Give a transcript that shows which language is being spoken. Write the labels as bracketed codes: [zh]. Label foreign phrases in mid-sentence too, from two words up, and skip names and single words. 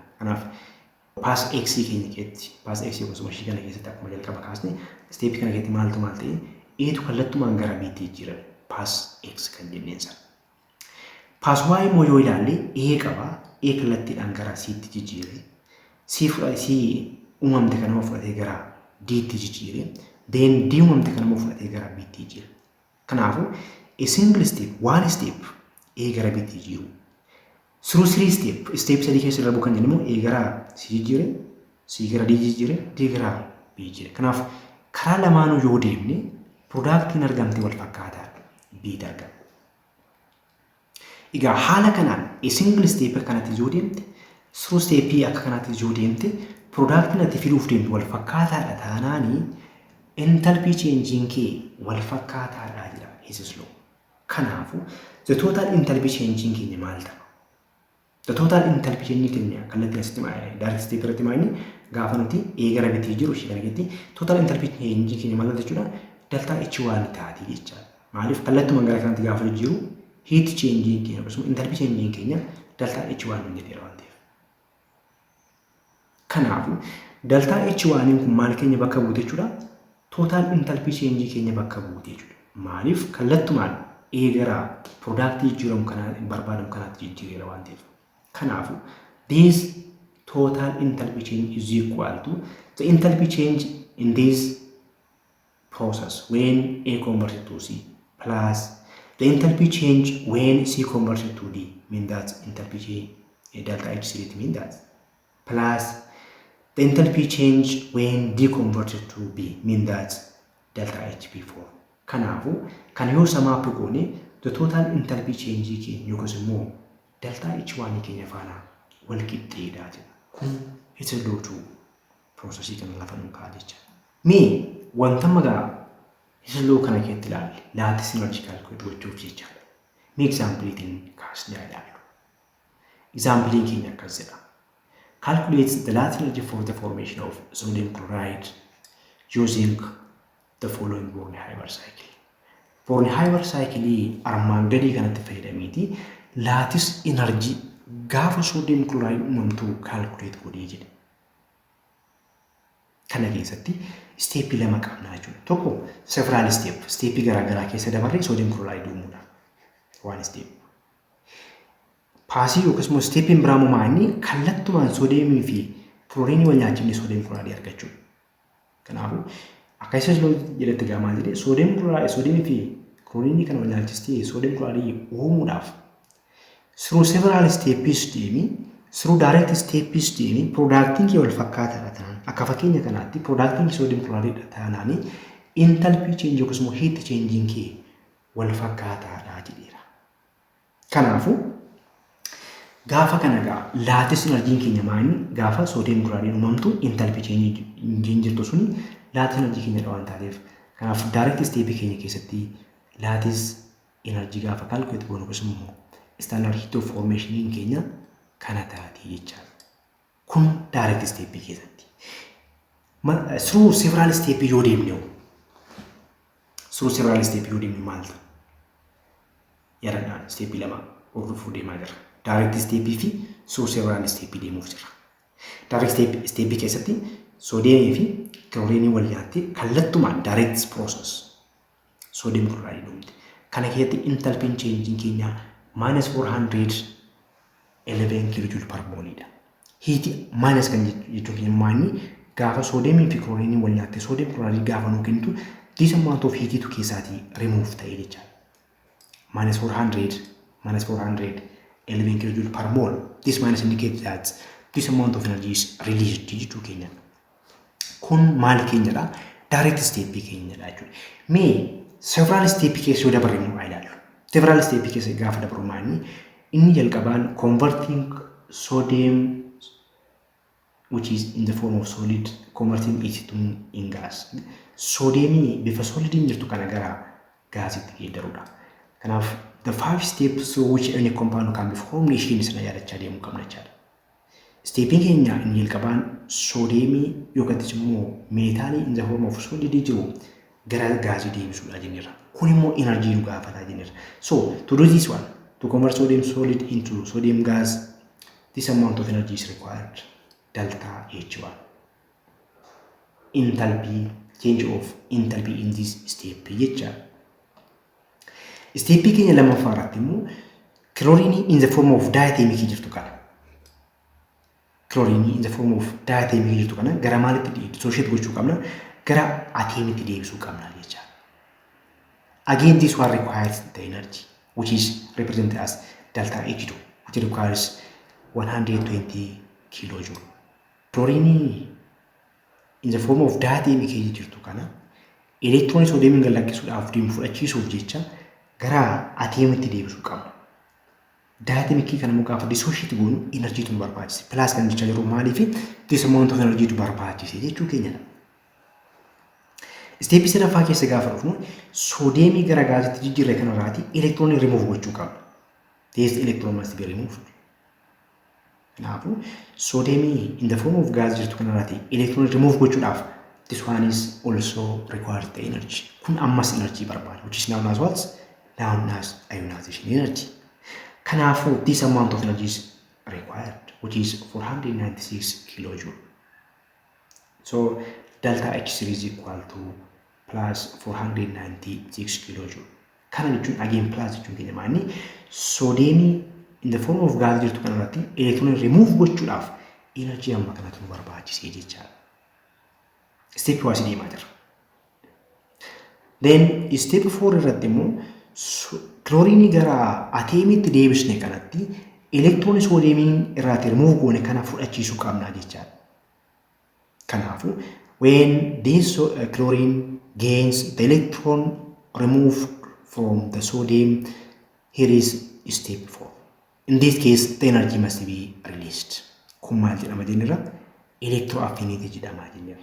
[om] Kanaaf pass X keenya keessatti pass X yookiis immoo ishii kana keessatti akkuma jalqaba kaasne step kana keessatti maaltu maal ta'e Eetu kallattumaan gara B'tti jijjiirame pass X kan jenneen sana. Pass Y immoo yoo ilaalle A qaba. A kallattiidhaan gara C'tti jijjiire. C uumamte kanama fudhatee gara D'tti jijjiire. Then D uumamte kanama fudhatee gara B'tti jijjiire. Kanaafuu [en] a single step, one step [om] A gara B'tti jijjiiru. [en] Through three step [om] 3 keessa darbu kan jennu A gara C jijjiire, C gara D jijjiire, D gara B jijjiire. Kanaaf karaa lamaanuu yoo deemne productiin argamte wal fakkaataadha. B argama. Egaa haala kanaan [en] a single step [om] kanatti yoo deemte [en] through step [om] akka kanatti yoo deemte productiin ati fiduuf deemtu wal fakkaataadha taanaanii [en] enthalpy changing [om] kee wal fakkaataadha jedha Hess's law. Kanaafuu [en] the total enthalpy changing [om] keenya maal ta'a? [en] The total enthalpy changing [om] keenya kallattii asitti [en] direct step [om] irratti maayini gaafa nuti A gara B'tti jiru ishee kana keessatti [en] total enthalpy changing [om] keenya maal jechuudha? [en] Delta H1 [om] taati jechuudha. Maaliif kallattumaan gara kanatti gaafa jiru [en] heat changing [om] keenya akkasumas [en] enthalpy changing [om] keenya [en] delta H1 [om] jedhee waan ta'eef. Kanaafuu [en] delta H1 [om] kun maal keenya bakka buute jechuudha? [en] Total enthalpy changing [om] keenya bakka buute jechuudha. Maaliif kallattumaan A gara product jijjiiramu kana barbaadamu kanaatti jijjiireera waan ta'eef. [en] Kanaafuu this total enthalpy change is equal to the enthalpy change in this process when A converted to C plus the enthalpy change when C converted to D, mean that enthalpy change delta H3 mean that, plus the enthalpy change when D converted to B, mean that delta HP4. [om] Kanaafuu kan yoo samaa goone [en] the total enthalpy change [om] keenya yookiis immoo [en] delta H1 [om] keenya faana wal qixxeedha jedha. Kun Hess's law processii kana lafa nu kaa'e jecha. Mee wanta magaa Hess's law kana keessatti ilaalle laati [en] synergy calculate [om] gochuuf jechaadha. Mee exampleetiin kaasnee ilaallu. Exampleen keenya akkas jedha. [en] Calculate the latent energy for the formation of sodium chloride using the following Born-Haber cycle. [om] Born-Haber cycle armaan gadii kanatti fayyadameeti [en] latent energy [om] gaafa [en] sodium chloride [om] uumamtu calculate godhee jedhe. Kana keessatti step 2 qabna jechuudha. Tokko [en] several step [om] garaagaraa keessa dabarree [en] sodium chloride [om] uumuudha. [en] One step. [om] Paasii yookiis immoo stepin biraamoo maanni kallattumaan soodiyeemii fi klooriinii wal nyaachifne [en] sodium chloride [om] argachuudha. Kanaafuu akka Hess's law jedhetti gaamaa jedhee soodiyeemii fi klooriinii kana wal nyaachistee [en] sodium chloride [om] uumuudhaaf [en] through several steps [om] deemi [en] through direct steps [om] deemi productiin kee wal fakkaataadha ta'an akka fakkeenya kanaatti productiin [en] sodium chloride [om] ta'anaani [en] enthalpy change [om] yookiis immoo [en] heat changing [om] kee wal fakkaataadha jedheera. Kanaafuu gaafa kana [en] latent energy [om] keenya maani gaafa [en] sodium chloride [om] uumamtu [en] enthalpy change [om] jirtu suni [en] latent energy [om] keenya waan taateef kanaaf [en] direct step [om] keenya keessatti [en] latent energy [om] gaafa calculate goonu yookiis immoo [en] standard heat of formation [om] keenya kana taati jechaadha. Kun [en] direct step [om] keessatti. [en] Through several step [om] yoo deemne maal ta'a? Yaadadhaan step 2 hordofuu deemaa jira. [en] Direct step [om] fi [en] through several step [om] deemuuf jira. [en] Direct step [om] keessatti soodiyeemii fi klooriinii wal nyaattee kallattumaan [en] direct process sodium chloride [om] uumte. Kana keessatti [en] enthalpy changing [om] keenya -400 11 [en] kilojoule per mole. [om] Heat minus kan jechuun maanni gaafa soodiyemii fi klooriinii wal nyaatte soodiyem kloraayiidii gaafa nuu kennitu [en] this amount of heat [om] tu keessaatii remove ta'ee jecha. [en] Minus 400 11 kilojoule per mole. This minus indicates that this amount of energy is released [om] jechuu keenya. Kun maal keenyadha? [en] Direct step [om] keenyadha jechuudha. Mee [en] several step [om] keessa yoo dabarre immoo ilaallu. [en] Several step [om] keessa gaafa dabarru maanni inni jalqabaan [en] converting sodium which is in the form of solid converting it to in gas. [om] Sodium bifa solid jirtu kana gara gaasitti geeddaruudha. [en] Kanaaf the 5 steps through which any compound can be formed [om] ishiin sana yaadachaa deemuu qabna jechaadha. Stepping keenya inni jalqabaan sodium yookaan immoo meetaalii [en] in the form of solid [om] jiru gara gaasii deebisuudha jenneerra. Kun immoo energy nu gaafataa jenneerra. [en] So to do this one, to convert sodium solid into sodium gas, this amount of energy is required. Delta H1. Enthalpy, change of enthalpy in this step jecha. [om] Step keenya lammaffaa irratti immoo chlorine [en] in the form of diatomic [om] jirtu kana. Chlorine [en] in the form of diatomic [om] jirtu kana gara maalitti dissociate gochuu qabna? Gara atomic deebisuu qabna jecha. [en] Again, this one requires the energy, which is represented as delta H2, which requires 120 kilojoule. [om] Chlorine [en] in the form of diatomic [om] jirtu kana electron sodium galakkisuudhaaf deemu fudhachiisuuf jecha gara atomic deebisuu qabna. Diatomic kana immoo gaafa dissociate goonu energy tu barbaachisa. Plus kan jecha jiru maaliif [en] this amount of energy [om] tu barbaachisa jechuu keenyadha. Step sadaffaa keessa gaafa dhufnu sodium gara gaasitti jijjiirre kanarraati electron remove gochuu qabna. [en] This electron must be removed. Kanaafuu sodium in the form of gas [om] jirtu kanarraati [en] electron remove gochuudhaaf this one is also required the energy. [om] Kun ammas energy barbaada, [en] which is known as what? Known as ionization energy. Kanaafuu this amount of energy is required, which is 496 kilojoule. So delta H3 is equal to plus 496 kilojoule. [om] Kana jechuun again plus jechuun keenya maanni sodium [en] in the form of gas [om] jirtu kanarratti electron remove gochuudhaaf energy amma kanatu nu barbaachisee jechaadha. Step 1 deemaa jirra. Then step 4 irratti immoo chlorine gara atomiitti deebisne kanatti [en] electron sodium [om] irraati remove goone kana fudhachiisuu qabna jechaadha. [en] Kanaafuu when this chlorine gains the electron removed from the sodium, here is step 4. In this case, the energy must be released. [om] Kun maal jedhama jennera? Electroaffinity jedhama jennera.